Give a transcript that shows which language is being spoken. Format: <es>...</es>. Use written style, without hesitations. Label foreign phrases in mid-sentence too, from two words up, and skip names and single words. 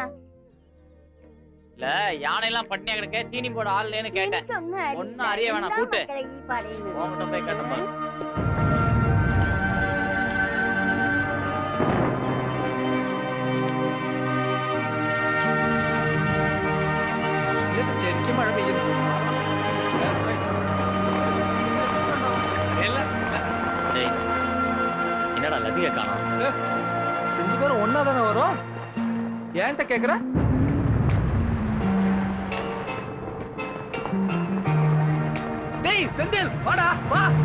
<ta>இல்ல யானை எல்லாம் பட்டினியா கிடக்க தீனி போட ஆள்லன்னு கேட்டேன். ஒன்னும் அறிய வேணாம், கூட்டு உன்கிட்ட போய் கேட்டேன் பாரு.</ta> <ml>ശരിക്കും മഴ പെയ്യുന്നു.</ml> <ta>டேய், என்னடா லதிகா காணோம்? 2 பேரும் ஒண்ணா தானே வரும். ஏன்ட்ட கேக்குற? டேய் செந்தில் வாடா வா.</ta>